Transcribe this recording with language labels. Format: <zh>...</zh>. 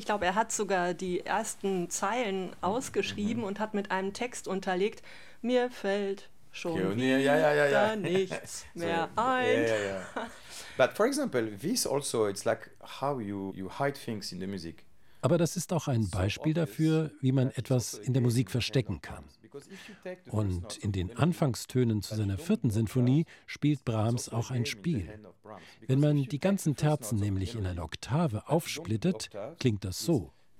<de>Ich glaube, er hat sogar die ersten Zeilen ausgeschrieben und hat mit einem Text unterlegt: Mir fällt schon wieder nichts mehr ein.</de> <en>But for example, this also it's like how you hide things in the music.</en> <de>Aber das ist auch ein Beispiel dafür, wie man etwas in der Musik verstecken kann. Und in den Anfangstönen zu seiner vierten Sinfonie spielt Brahms auch ein Spiel. Wenn man die ganzen Terzen nämlich in eine Oktave aufsplittet, klingt das so.</de>